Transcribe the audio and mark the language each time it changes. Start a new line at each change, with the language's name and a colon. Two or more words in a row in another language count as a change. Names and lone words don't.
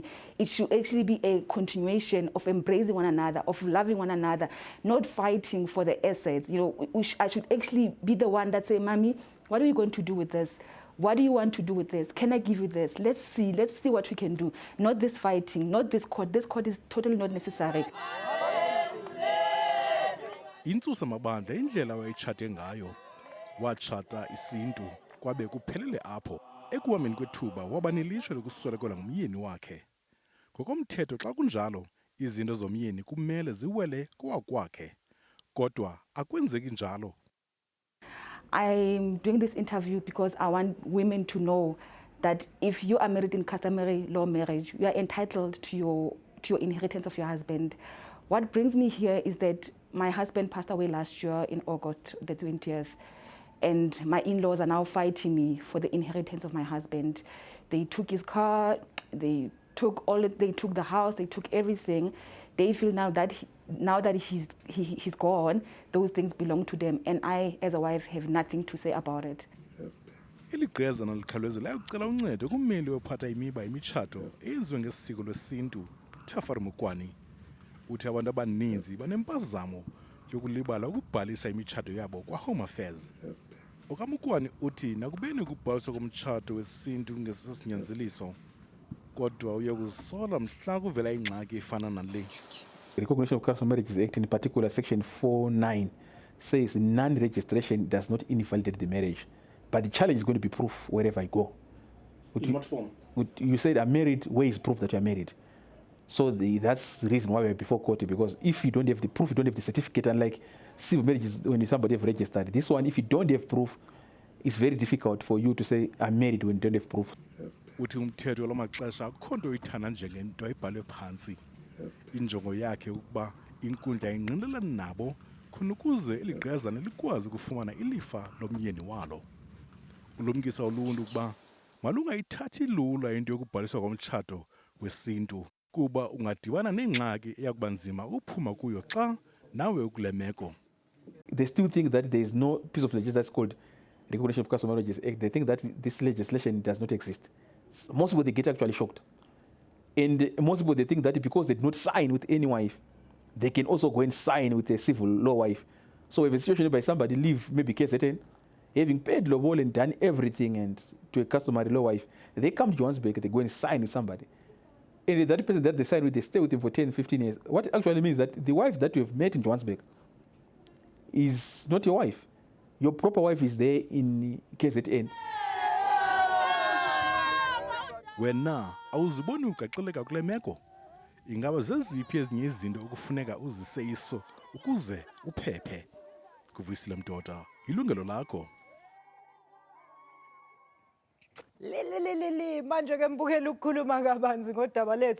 English: It should actually be a continuation of embracing one another, of loving one another, not fighting for the assets. You know, I should actually be the one that say, "Mommy, what are you going to do with this? What do you want to do with this? Can I give you this? Let's see what we can do." Not this fighting, not this court. This court is totally not necessary.
Xhosa: Intsusa mabandla indlela wayitshate ngayo. Watshata isintu kwabe kuphelele apho. Ekuhambeni kwethuba waba nelishwa lokuswelekelwa ngumyeni wakhe. Ngokomthetho xa kunjalo, izinto zomyeni kumele ziwele kowakwakhe. Kodwa akwenzeki njalo.
English: I'm doing this interview because I want women to know that if you are married in customary law marriage, you are entitled to your inheritance of your husband. What brings me here is that my husband passed away last year in August the 20th, and my in-laws are now fighting me for the inheritance of my husband. They took his car, they took the house, they took everything. They feel now that he's gone, those things belong to them, and I, as a wife, have nothing to say about it.
Xhosa: Eliqiyazana likhalezela ucela uncedo kummeli ophatha imiba imitshato eyenziwe ngesiko lwesintu, Thafari Mukwani. Uthi abantu abaninzi banempazamo yokulibala ukubhalisa imitshato yabo kwa-Home Affairs. Okamukwani uthi nakubeni ukubhaliswa komtshato wesintu ngesinyanzeliso, kodwa uyakuzisola mhla kuvela ingxaki efana nale.
English: The Recognition of Customary Marriages Act, in particular Section 4(9), says non-registration does not invalidate the marriage. But the challenge is going to be proof wherever I go. In what form? You said I'm married, where is proof that you're married? So that's the reason why we're before court, because if you don't have the proof, you don't have the certificate, unlike civil marriages when somebody have registered. This one, if you don't have proof, it's very difficult for you to say I'm married when you don't have proof.
Xhosa: Uthi umthetho lamaxesha akho nto oyithanda njengento ayibhalwe phansi. Injongo yakhe ukuba inkundla ingqinelana nabo khona ukuze eligqiyazana likwazi ukufumana ilifa lomyeni walo. Ulumkisa uluntu ukuba malungayithathi lula into yokubhaliswa komtshato wesintu kuba ungadibana nengxaki eyakuba nzima uphuma kuyo xa nawe ukule meko.
English: They still think that there is no piece of legislation that's called Recognition of Customary Marriages Act. They think that this legislation does not exist. Most people, they get actually shocked. And most people, they think that because they did not sign with any wife, they can also go and sign with a civil law wife. So if a situation whereby somebody leave maybe KZN, having paid lobol and done everything and to a customary law wife, they come to Johannesburg, they go and sign with somebody. And that person that they sign with, they stay with him for 10, 15 years. What it actually means that the wife that you have met in Johannesburg is not your wife. Your proper wife is there in KZN.
Xhosa: Wena awuziboni ugaxeleka kule meko? Ingaba zeziphi ezinye izinto okufuneka uziseyiso ukuze uphephe? Kuvuyisile Mdoda, Yilungelo Lakho.
Zulu: Manje ke mbukela ukukhuluma kabanzi ngodaba lethu.